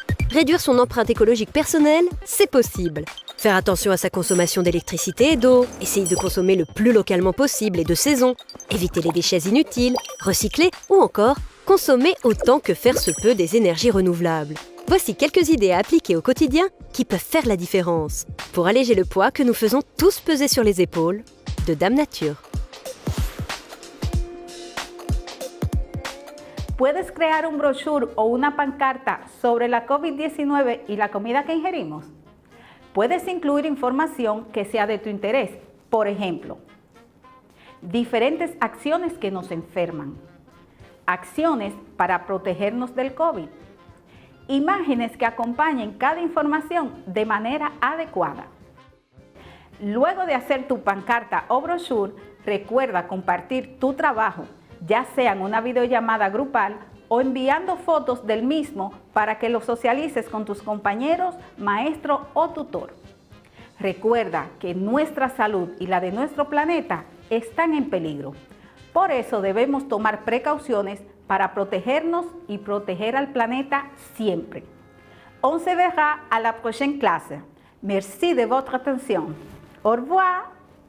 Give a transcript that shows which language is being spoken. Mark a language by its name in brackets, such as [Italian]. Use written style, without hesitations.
[French] Réduire son empreinte écologique personnelle, c'est possible. Faire attention à sa consommation d'électricité et d'eau, essayer de consommer le plus localement possible et de saison, éviter les déchets inutiles, recycler ou encore consommer autant que faire se peut des énergies renouvelables. Voici quelques idées à appliquer au quotidien qui peuvent faire la différence pour alléger le poids que nous faisons tous peser sur les épaules de Dame Nature. [Spanish] ¿Puedes crear un brochure o una pancarta sobre la COVID-19 y la comida que ingerimos? Puedes incluir información que sea de tu interés, por ejemplo, diferentes acciones que nos enferman, acciones para protegernos del COVID, imágenes que acompañen cada información de manera adecuada. Luego de hacer tu pancarta o brochure, recuerda compartir tu trabajo, ya sea en una videollamada grupal o enviando fotos del mismo para que lo socialices con tus compañeros, maestro o tutor. Recuerda que nuestra salud y la de nuestro planeta están en peligro. Por eso debemos tomar precauciones para protegernos y proteger al planeta siempre. [French] On se verra à la prochaine classe. Merci de votre attention. Au revoir.